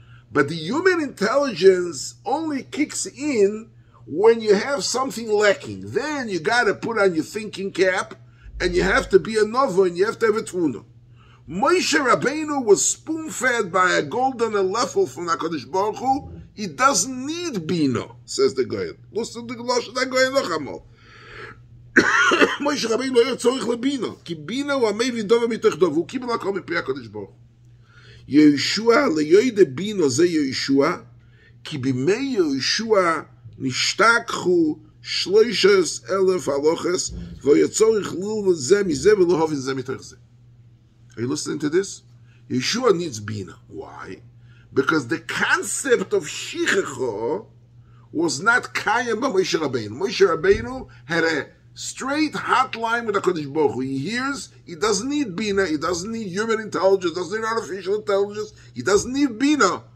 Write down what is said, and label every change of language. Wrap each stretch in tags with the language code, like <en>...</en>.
<en>But the human intelligence only kicks in when you have something lacking. Then you got to put on your thinking cap, and you have to be a novo, and you have to have a tvuna. Moshe Rabbeinu was spoon-fed by a golden level from HaKadosh Baruch Hu. He doesn't need bina, says the Goyen. Listen to the Lashon of Goyen Lochamol.</en> <he>Moshe Rabbeinu לא היה צורך לבינה, כי בינה הוא המבין דובר מתוך דובר, הוא קיבל הכל מפי הקדוש ברוך הוא. יהושע ליודע בינה זה יהושע, כי בימי יהושע נשתכחו 13,000 הלוכס, והוא היה צורך ללמוד זה מזה ולהובין זה מתוך זה.</he> <en>Are you listening to this? Yeshua needs bina. Why? Because the concept of shichecho was not kayam by Moshe Rabbeinu. Moshe Rabbeinu had a straight hotline with HaKadosh Baruch Hu. He hears, he doesn't need bina, he doesn't need human intelligence, doesn't need artificial intelligence, he doesn't need bina.</en>